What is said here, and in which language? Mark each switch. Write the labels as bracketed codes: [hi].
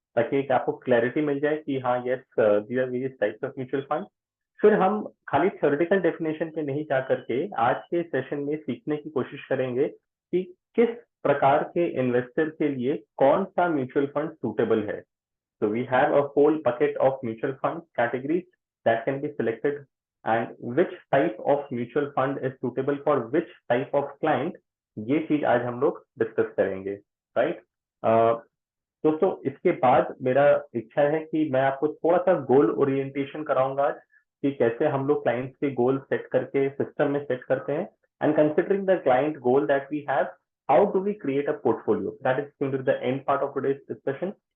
[hi] ताकि एक आपको क्लैरिटी मिल जाए कि हाँ [en] Yes these are various types of mutual fund. [hi] फिर हम खाली थ्योरेटिकल डेफिनेशन पे नहीं जा करके आज के सेशन में सीखने की कोशिश करेंगे कि किस प्रकार के इन्वेस्टर के लिए कौन सा म्यूचुअल फंड सूटेबल है। [en] So we have a whole bucket of mutual fund categories that can be selected, and which type of mutual fund is suitable for which type of client, [hi] ये चीज आज हम लोग डिस्कस करेंगे, right. दोस्तों इसके बाद मेरा इच्छा है कि मैं आपको थोड़ा सा गोल ओरिएंटेशन कराऊंगा आज कि कैसे हम लोग क्लाइंट्स के गोल सेट करके सिस्टम में सेट करते हैं। [en] And considering the client goal that we have, how do we create a portfolio, that is going to be the end part of today's discussion.